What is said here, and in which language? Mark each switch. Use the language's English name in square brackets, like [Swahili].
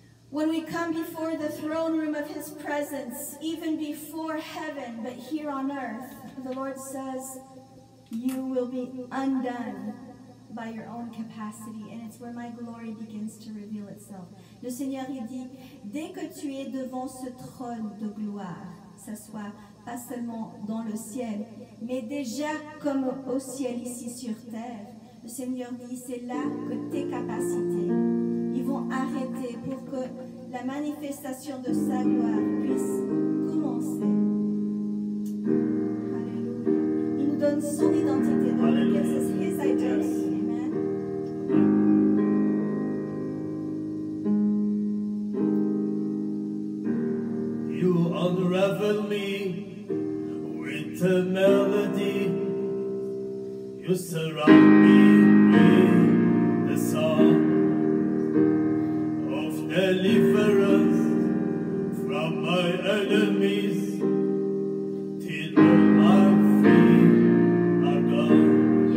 [English] When we come before the throne room of His presence, even before heaven, but here on earth, the Lord says, you will be undone by your own capacity, and it's where my glory begins to reveal itself. [French] Le Seigneur, il dit, dès que tu es devant ce trône de gloire, ça soit pas seulement dans le ciel, mais déjà comme au ciel ici sur terre, le Seigneur dit, c'est là que tes capacités, ils vont arrêter pour que la manifestation de sa gloire puisse commencer. Alléluia. Il nous donne son identité. [English] Donc, this is His identity. Amen. You unravel me with a melody. You surround me with the song of deliverance from my enemies, till all my fears are gone.